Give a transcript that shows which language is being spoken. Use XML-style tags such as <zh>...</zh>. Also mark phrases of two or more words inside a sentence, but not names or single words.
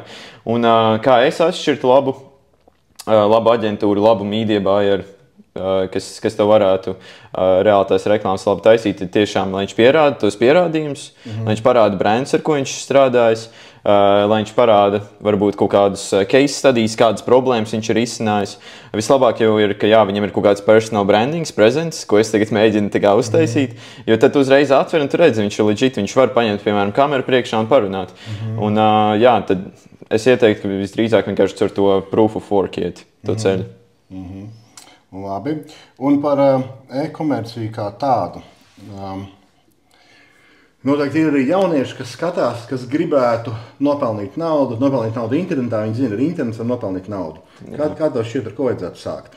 <lv>Un kā es atšķirtu labu aģentūru, labu</lv> <en>media buyer,</en> <lv>kas tev varētu reāli tās reklāmas labi taisīt, ir tiešām, lai viņš pierāda tos pierādījumus, lai viņš parāda brands, ar ko viņš strādājis, lai viņš parāda varbūt kaut kādus</lv> <en>case studies,</en> <lv>kādas problēmas viņš ir izcinājis. Vislabāk jau ir, ka viņam ir kaut kāds</lv> <en>personal brandings,</en> <lv>presence, ko es tagad mēģinu tā kā uztaisīt, jo tad tu uzreiz atver un tu redzi, viņš ir legit, viņš var paņemt, piemēram, kameru priekšā un parunāt. Un tad es ieteiktu, ka visdrīzāk vienkārši ar to</lv> <en>proof of work</en> <lv>iet, to ceļu. Labi. Un par e-komerciju kā tādu. Noteikti ir arī jaunieši, kas skatās, kas gribētu nopelnīt naudu internetā. Viņi zina, ka internets var nopelnīt naudu. Kā tev šķiet, ar ko vajadzētu sākt?</lv>